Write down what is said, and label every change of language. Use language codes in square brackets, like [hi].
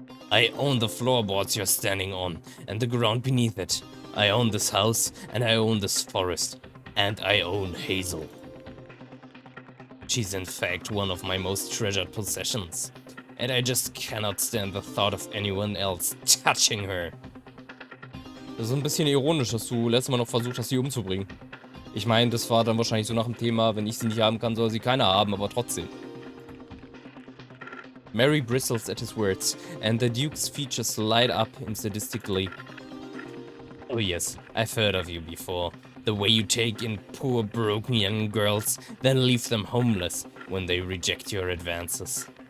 [en] I own the floorboards you're standing on, and the ground beneath it. I own this house, and I own this forest. And I own Hazel. She's in fact one of my most treasured possessions. And I just cannot stand the thought of anyone else touching her. [de] Das ist ein bisschen ironisch, dass du letztes Mal noch versucht hast, sie umzubringen. Ich meine, das war dann wahrscheinlich so nach dem Thema, wenn ich sie nicht haben kann, soll sie keiner haben, aber trotzdem. [en] Mary bristles at his words, and the Duke's features light up in sadistic glee. Oh yes, I've heard of you before. The way you take in poor, broken young girls, then leave them homeless when they reject your advances.